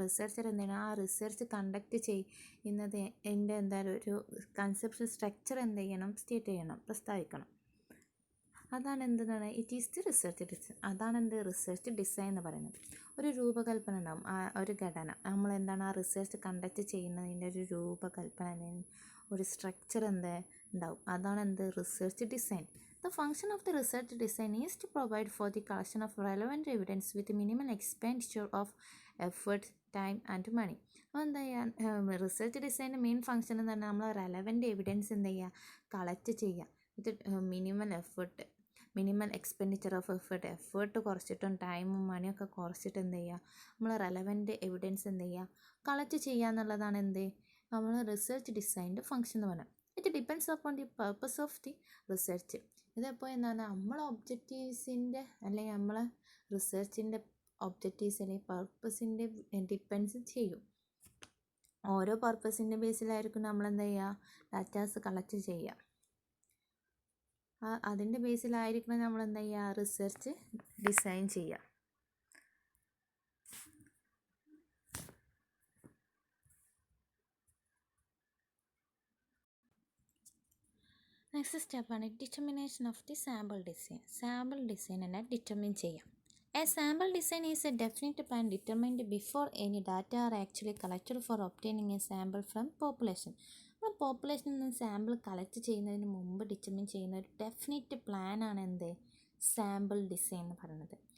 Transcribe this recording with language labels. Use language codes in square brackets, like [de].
[ml] Researcher എന്താണ് ആ research conduct ചെയ്യുന്നത് ഒരു കൺസെപ്ച്വൽ സ്ട്രക്ചർ എന്ത് ചെയ്യണം, സ്റ്റേറ്റ് ചെയ്യണം, പ്രസ്താവിക്കണം. അതാണ് എന്താണ്, [en] It is the research design. [ml] അതാണ് റിസർച്ച് ഡിസൈൻ എന്ന് പറയുന്നത്. ഒരു രൂപകൽപ്പന ഉണ്ടാവും, ഒരു ഘടന, നമ്മൾ എന്താണ് ആ റിസർച്ച് കണ്ടക്ട് ചെയ്യുന്നതിൻ്റെ ഒരു രൂപകൽപ്പന അല്ലെങ്കിൽ ഒരു സ്ട്രക്ചർ ഉണ്ടാവും. അതാണ് research design. [en] The function of the research design is to provide for the collection of relevant evidence with minimal expenditure of effort, time and money. [ml] എന്താ ചെയ്യുക, റിസർച്ച് ഡിസൈൻ്റെ മെയിൻ ഫംഗ്ഷൻ എന്ന് പറഞ്ഞാൽ നമ്മൾ റെലവൻറ്റ് എവിഡൻസ് എന്ത് ചെയ്യുക, collect ചെയ്യുക [en] with minimal expenditure of effort [ml] കുറച്ചിട്ടും ടൈമും മണിയൊക്കെ കുറച്ചിട്ട് എന്ത് ചെയ്യുക, നമ്മൾ റെലവൻറ്റ് എവിഡൻസ് എന്ത് ചെയ്യുക, കളക്ട് ചെയ്യുക എന്നുള്ളതാണ് നമ്മൾ റിസർച്ച് ഡിസൈൻ്റെ ഫംഗ്ഷൻ എന്ന് പറഞ്ഞാൽ. [en] It depends upon the purpose of the research. [ml] ഇതെപ്പോൾ എന്താണ് നമ്മളെ ഒബ്ജക്റ്റീവ്സിൻ്റെ അല്ലെങ്കിൽ നമ്മളെ റിസർച്ചിൻ്റെ ഒബ്ജക്റ്റീവ്സ് അല്ലെങ്കിൽ പർപ്പസിൻ്റെ ഡിപ്പെൻസ് ചെയ്യും. ഓരോ പർപ്പസിൻ്റെ ബേസിലായിരിക്കും നമ്മൾ എന്താ ചെയ്യുക, ഡാറ്റാസ് കളക്ട് ചെയ്യുക. അതിൻ്റെ ബേസിലായിരിക്കണം നമ്മൾ എന്താ ചെയ്യുക, റിസർച്ച് ഡിസൈൻ ചെയ്യുക. [en] Next സ്റ്റെപ്പാണ് determination of the sample design. [ml] Sample design എന്നെ ഡിറ്റർമിൻ ചെയ്യാം. [en] A sample design is a definite plan determined before any data are actually collected for obtaining a sample from population. [ml] നമ്മൾ പോപ്പുലേഷനിൽ നിന്ന് sample collect ചെയ്യുന്നതിന് മുമ്പ് determine ചെയ്യുന്ന ഒരു definite പ്ലാനാണ് എന്ത്, സാമ്പിൾ ഡിസൈൻ എന്ന് പറയുന്നത്.